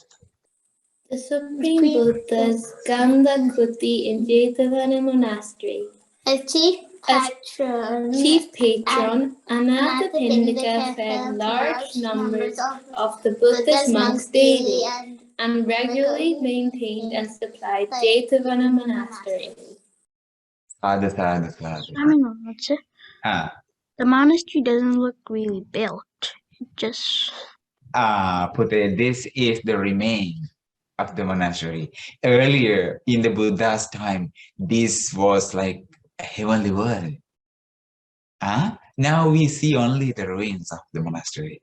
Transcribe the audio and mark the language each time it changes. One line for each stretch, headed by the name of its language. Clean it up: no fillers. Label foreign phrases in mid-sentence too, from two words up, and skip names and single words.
English: The Supreme Buddha's Ganga Kuti in Jetavana Monastery. As chief patron, Anathapindika fed large numbers of the Buddha's monks daily and regularly maintained and supplied Jetavana Monastery.
Pali: Sadhu, sadhu, sadhu.
English: Swaminathan, Ah, the monastery doesn't look really built. It just Pute, this is the remain of the monastery. Earlier in the Buddha's time, this was like a heavenly world. Now we see only the ruins of the monastery.